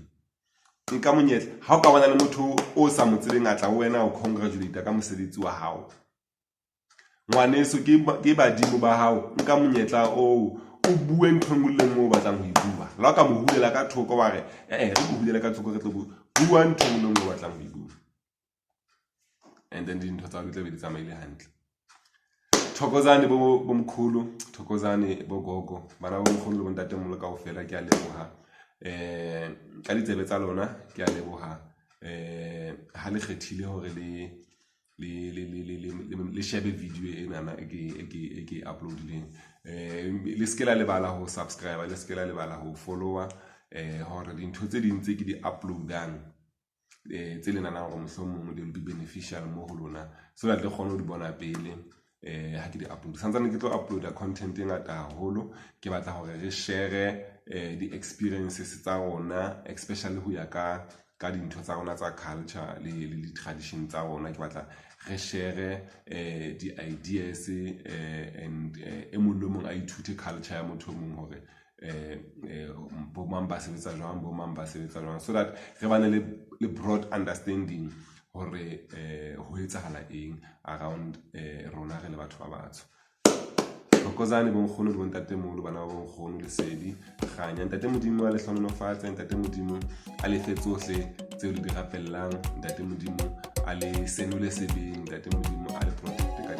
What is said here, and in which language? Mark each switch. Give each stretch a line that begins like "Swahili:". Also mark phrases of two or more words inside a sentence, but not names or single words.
Southern Sotho: Nka monyetla ha o ka bona le motho o sa mo tsebeng a tla ho wena o congratulate ka mosebetsi wa hao, ngwaneso ke badimo ba hao. Nka monyetla o bue ntho engwe le engwe o batlang ho e bua, la ka mo hulela ka thoko wa re re go hulela ka thoko, re tlo bua ntho engwe le engwe o batlang ho e bua,
English: and then
Southern Sotho: dintho tsa di tla be di tsamaile hantle. Thokozane bo mkhulu, thokozane bo gogo, bana bo mkhulu le bo ntatemolo kaofela, ke a leboha ka ditsebe tsa lona, ke a leboha ha le kgethile hore le shebe video ena ke uploadileng. Le se ke la lebala ho subscribe, le se ke la lebala ho follower hore dintho tse ding tse ke di uploadang tse le nana hore mohlomong di
English: will be beneficial
Southern Sotho: mo ho lona,
English: so that
Southern Sotho: le kgone ho di bona pele ha ke di upload. Santsane ke tlo uploada content e ngata haholo, ke batla hore re share di experiences tsa rona, especially ho ya ka dintho tsa rona tsa culture le tradition tsa rona. Ke batla re share di
English: ideas and
Southern Sotho: e mong le mong a ithute culture ya motho mong hore bo mang ba sebetsa jwang, bo mang ba sebetsa jwang,
English: so that
Southern Sotho: re bane le
English: broad understanding
Southern Sotho: hore ho etsahala eng around rona re le batho ba batsho. Thokozane bo nkgono le bo ntatemolo, bana ba bo nkgono Lesedi, kganya ntate modimo a le hlonolofatse, ntate modimo a le fe tsohle tseo le di rapellang, ntate modimo a le senole sebeng, ntate modimo a le protect.